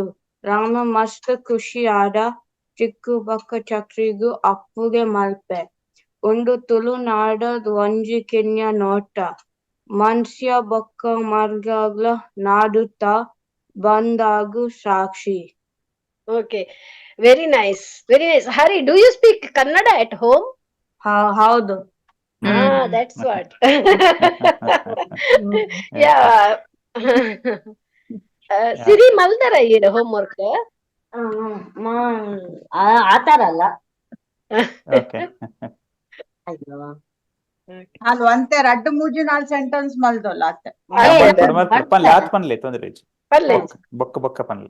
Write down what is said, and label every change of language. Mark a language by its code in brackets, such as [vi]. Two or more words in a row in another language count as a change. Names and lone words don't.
[tcy] ರಾಮ ಮಸ್ತ್ ಖುಷಿ ಆದ ಚಿಕ್ಕು ಬೊಕ್ಕ ಚಕ್ರಿಗು ಅಪ್ಪುಗೆ ಮಲ್ಪೆ. ಉಂಡು ತುಳುನಾಡದ್ ಒಂಜಿ ಕಿನ್ಯ ನೋಟ. ಮನ್ಸ್ಯ ಬೊಕ್ಕ ಮರ್ಗಗ್ಲ ನಾಡುತ್ತ ಬಂದಾಗು ಸಾಕ್ಷಿ. [en] Okay. Very nice. Very nice. Hari, do you speak Kannada at home? [kn] ಹೌದು. [en] That's what. Yeah. [tcy] ಸಿರಿ ಮಲ್ದಾರ ಏನು ಹೋಮ್ವರ್ಕ್? ಆತರ ಅಲ್ಲ. [en] Okay. [tcy] ಅಯ್ಯೋ ಅದು ಅಂತೆ ರಡ್ಡು ಮೂಜಿ ನಾಲ್ ಸೆಂಟೆನ್ಸ್ ಮಲ್ದೋಲ್ಲ ಅತ್ತೆ. ಲಾತ್ ಪನ್ಲೆ ತೊಂದ್ರೆ ಬೊಕ್ಕ ಬೊಕ್ಕ ಪನ್ಲೆ.